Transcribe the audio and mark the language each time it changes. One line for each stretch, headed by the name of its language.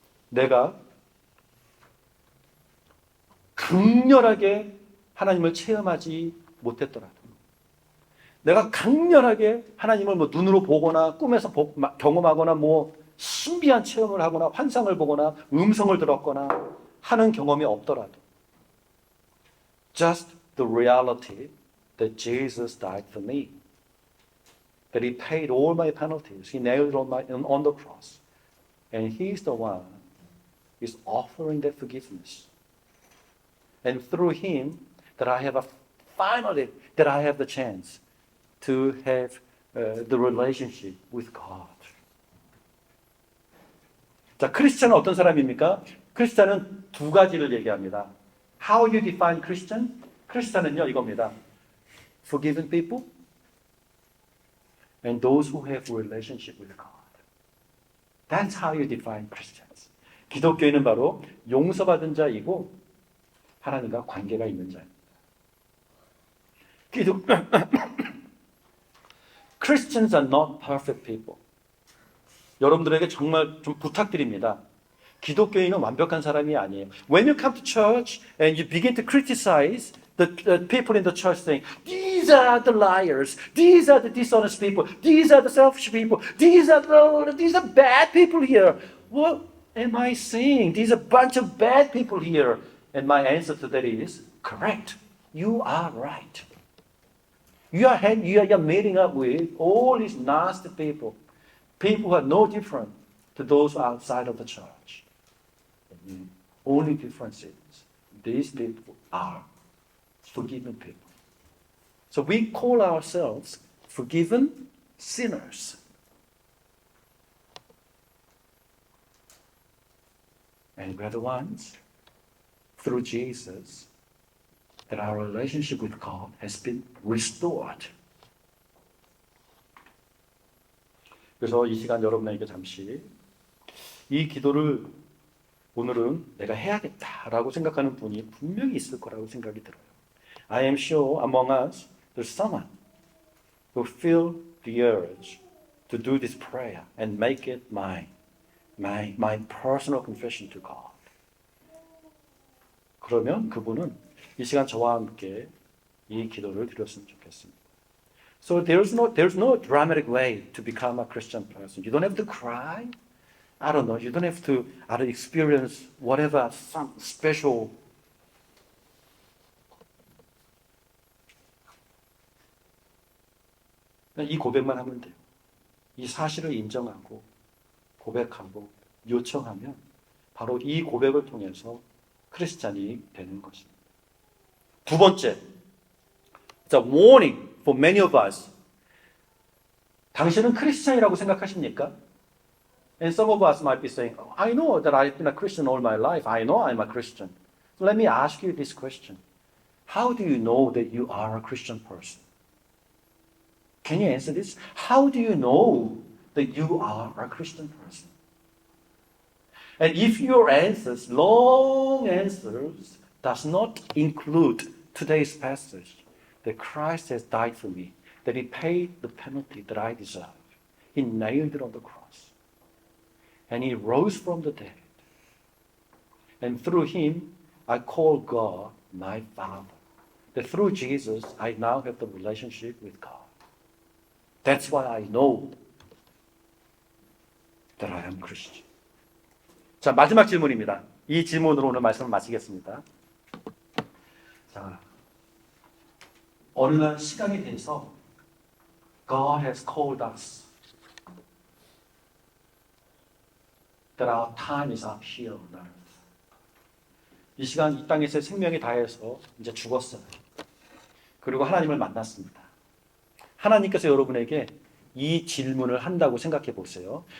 Korean: 내가 강렬하게 하나님을 체험하지 못했더라도, 내가 강렬하게 하나님을 뭐 눈으로 보거나 꿈에서 경험하거나 뭐 신비한 체험을 하거나 환상을 보거나 음성을 들었거나 하는 경험이 없더라도,
English: just the reality that Jesus died for me. That he paid all my penalties. He nailed it on the cross. And he's the one who is offering that forgiveness. And through him, that I have finally, that I have the chance to have the relationship with God.
Korean: 자, 크리스찬은 어떤 사람입니까? 크리스찬은 두 가지를 얘기합니다.
English: How you define Christian?
Korean: 크리스찬은요, 이겁니다.
English: Forgiven people and those who have a relationship with God. That's how you define Christians.
Korean: 기독교인은 바로 용서받은 자이고 하나님과 관계가 있는 자입니다.
English: Christians are not perfect people.
Korean: 여러분들에게 정말 좀 부탁드립니다. 기독교인은 완벽한 사람이 아니에요.
English: When you come to church and you begin to criticize the people in the church saying, these are the liars, these are the dishonest people, these are the selfish people, these are bad people here. What am I saying? These are a bunch of bad people here. And my answer to that is, correct. You are right. You are meeting up with all these nasty people. People who are no different to those outside of the church. The only difference is these people are forgiven people. So we call ourselves forgiven sinners. And we're the ones, through Jesus, that our relationship with God has been restored.
Korean: 그래서 이 시간 여러분에게 잠시 이 기도를 오늘은 내가 해야겠다라고 생각하는 분이 분명히 있을 거라고 생각이 들어요.
English: I am sure among us there's someone who feel the urge to do this prayer and make it my personal confession to God.
Korean: 그러면 그분은 이 시간 저와 함께 이 기도를 드렸으면 좋겠습니다.
English: So there's no dramatic way to become a Christian person. You don't have to cry. I don't know. You don't have to experience whatever some special.
Korean: 이 고백만 하면 돼요. 이 사실을 인정하고 고백하고 요청하면 바로 이 고백을 통해서 크리스찬이 되는 것입니다. 두 번째,
English: it's a warning for many of us.
Korean: 당신은 크리스찬이라고 생각하십니까?
English: And some of us might be saying, I know that I've been a Christian all my life. I know I'm a Christian. So let me ask you this question. How do you know that you are a Christian person? Can you answer this? How do you know that you are a Christian person? And if your answers, long answers, does not include today's passage, that Christ has died for me, that he paid the penalty that I deserve. He nailed it on the cross. And he rose from the dead. And through him, I call God my Father. That through Jesus, I now have the relationship with God. That's why I know that I am Christian.
Korean: 자, 마지막 질문입니다. 이 질문으로 오늘 말씀을 마치겠습니다. 자, 어느 날 시간이 돼서
English: God has called us. That our time is up here on earth.
Korean: 이 시간 이 땅에서 생명이 다해서 이제 죽었어요. 그리고 하나님을 만났습니다. 하나님께서 여러분에게 이 질문을 한다고 생각해 보세요.